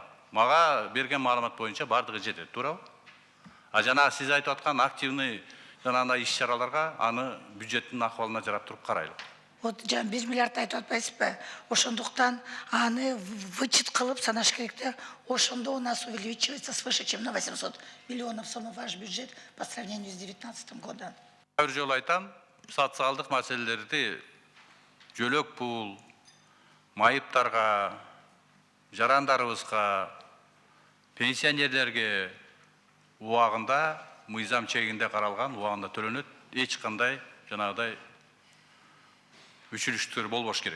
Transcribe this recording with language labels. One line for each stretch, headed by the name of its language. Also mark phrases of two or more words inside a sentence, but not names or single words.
Kyrgyz: Мага берген маалымат боюнча бардыгы жетет, туурабы? Жанагы сиз айтып аткан активный жанагындай иш-чараларга аны бюджеттин акыбалына жарап туруп карайлы. Вот 1 миллиард айтып атпайсызбы? Ошондуктан аны вычет кылып санаш керек да.
Russian: Ошондо у нас увеличивается свыше, чем на 800 миллионов сомов ваш бюджет по сравнению с 2019 годом.
Kyrgyz: Бир жолу айтам, социалдык маселелерди жөлөк пул, майыптарга, жарандарыбызга, пенсионерлерге убагында мыйзам чегинде каралган, убагында төлөнөт, эч кандай жанагыдай үчүлүштөр болбош керек.